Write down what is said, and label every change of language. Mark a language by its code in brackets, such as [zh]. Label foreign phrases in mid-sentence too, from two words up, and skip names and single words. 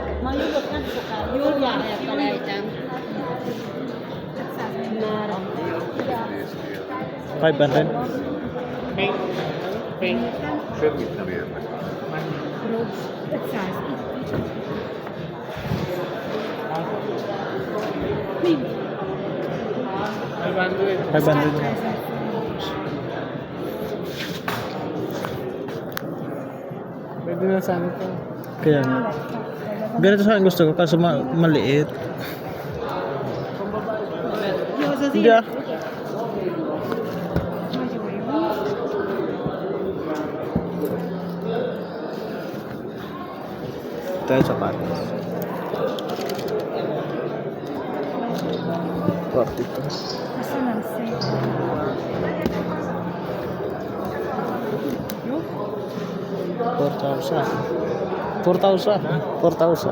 [hu] Majd jövök nem sokára. Jól jár, elfelejtem. 500 már. 500. Semmit nem érnek. 500. Mind. 500. [tl] Pwede na sana ito. Kaya nga. Ganito sa akin gusto ko kaso maliit. [hu] Jó, az az [tl] Hindi ah. [hu] Nagyon jó. [tl] Ito yung sapatos. 42. Gusto ng set. 4,000. 4,000.